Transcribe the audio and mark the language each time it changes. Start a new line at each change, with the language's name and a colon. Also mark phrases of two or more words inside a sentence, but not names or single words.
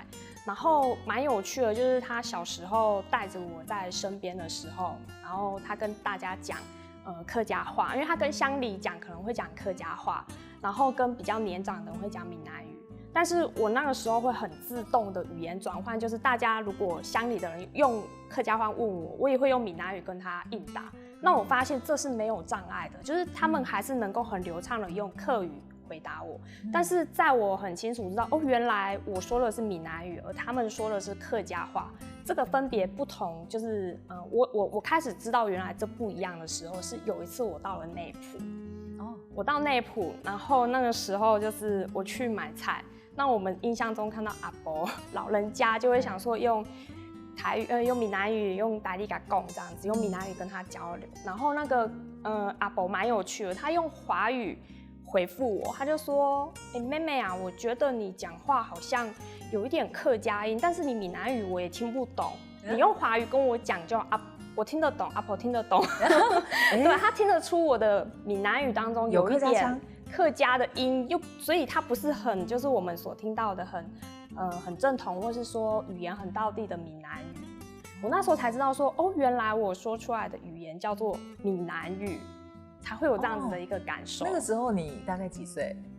Chinese: 然後蠻有趣的，就是他小時候帶着我在身邊的時候，然後他跟大家講客家話，因為他跟鄉里講可能會講客家話，然後跟比較年長的人會講閩南語。但是我那個時候會很自動的語言轉換，就是大家如果鄉里的人用客家話問我，我也會用閩南語跟他應答。那我發現這是沒有障礙的，就是他們還是能夠很流暢的用客語回答我。但是在我很清楚知道，原來我說的是闽南語，而他們說的是客家話，這個分別不同，就是我開始知道原來這不一樣的時候，是有一次我到了內埔。我到內埔，然後那個時候就是我去買菜。那我們印象中看到阿婆老人家就會想說用台語用閩南語用台語跟他講這樣子，用閩南語跟他交流。然後那個阿婆蠻有趣的，他用華語回復我，他就說：妹妹啊，我覺得你講話好像有一點客家音，但是你闽南語我也聽不懂，你用華語跟我講就我聽得懂，阿婆聽得懂。對，他聽得出我的閩南語當中有一點客家的音，所以它不是很就是我們所聽到的很正統，或是說語言很道地的閩南語。我那時候才知道說，原來我說出來的語言叫做閩南語，才會有這樣子的一個感受。那個時候你大概幾歲？